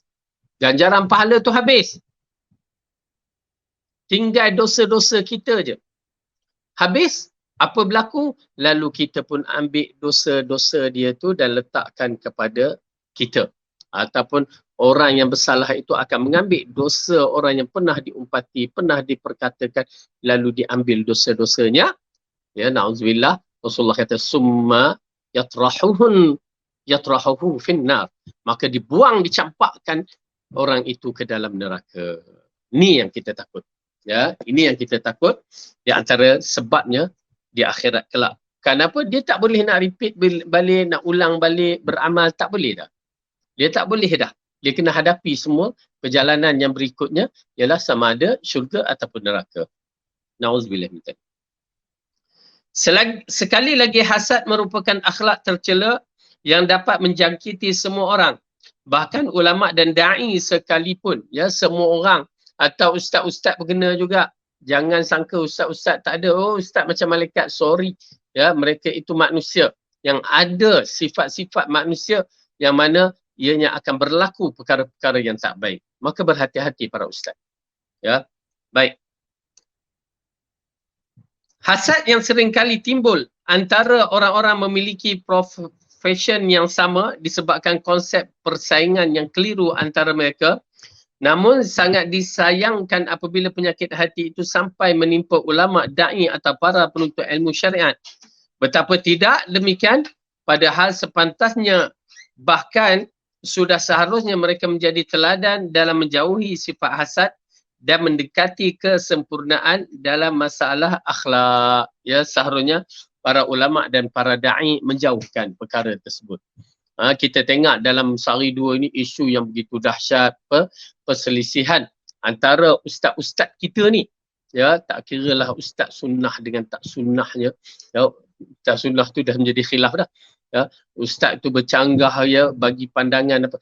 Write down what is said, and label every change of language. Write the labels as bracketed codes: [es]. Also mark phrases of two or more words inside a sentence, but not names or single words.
[ms] Ganjaran pahala tu habis. Tinggal dosa-dosa kita je. Habis, apa berlaku? Lalu kita pun ambil dosa-dosa dia tu dan letakkan kepada kita. Ataupun orang yang bersalah itu akan mengambil dosa orang yang pernah diumpati, pernah diperkatakan, lalu diambil dosa-dosanya. Ya, na'udzubillah. Rasulullah kata, [ar] ثم يطرحه في النار. [ms] Maka dibuang, dicampakkan orang itu ke dalam neraka. Ini yang kita takut. Ya, ini yang kita takut. Di antara sebabnya di akhirat kelak. Kenapa? Dia tak boleh nak repeat balik, nak ulang balik, beramal. Tak boleh dah. Dia tak boleh dah. Dia kena hadapi semua perjalanan yang berikutnya ialah sama ada syurga ataupun neraka. [ar] نعوذ بالله من ذلك. [ms] Sekali lagi, hasad merupakan akhlak tercela yang dapat menjangkiti semua orang. Bahkan ulama' dan da'i sekalipun, ya, semua orang atau ustaz-ustaz berkena juga. Jangan sangka ustaz-ustaz tak ada. Oh, ustaz macam malaikat. Sorry. Ya, mereka itu manusia yang ada sifat-sifat manusia yang mana ianya akan berlaku perkara-perkara yang tak baik. Maka berhati-hati para ustaz. Ya, baik. Hasad yang sering kali timbul antara orang-orang memiliki profession yang sama disebabkan konsep persaingan yang keliru antara mereka. Namun sangat disayangkan apabila penyakit hati itu sampai menimpa ulama, da'i atau para penuntut ilmu syariat. Betapa tidak demikian, padahal sepantasnya, bahkan sudah seharusnya mereka menjadi teladan dalam menjauhi sifat hasad dan mendekati kesempurnaan dalam masalah akhlak. Ya, seharusnya para ulama dan para da'i menjauhkan perkara tersebut. Kita tengok dalam sehari dua ini isu yang begitu dahsyat, perselisihan antara ustaz-ustaz kita ni. Ya, tak kira lah ustaz sunnah dengan tak sunnahnya. Ya, ustaz sunnah tu dah menjadi khilaf dah. Ya, ustaz tu bercanggah, ya, bagi pandangan apa.